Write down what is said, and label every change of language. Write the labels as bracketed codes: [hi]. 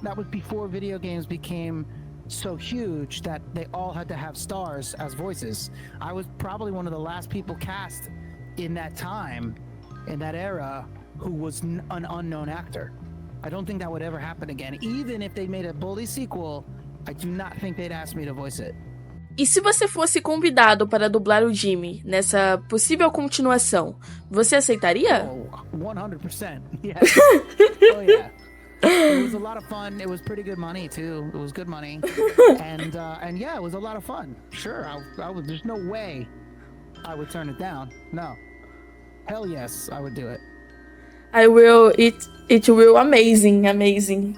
[en] That was before video games became so huge that they all had to have stars as voices. I was probably one of the last people cast in that time, in that era, who was an unknown actor. I don't think that would ever happen again. Even if they made a Bully sequel, I do not think they'd ask me to voice it. [pt] E se você fosse convidado para dublar o Jimmy nessa possível continuação, você aceitaria? [en] Oh, 100%. Yes. Oh yeah. It was a lot of fun. It was pretty good money too. It was good money, and yeah, it was a lot of fun. Sure, I would. There's no way I would turn it down. No, hell yes, I would do it. I will. It will amazing.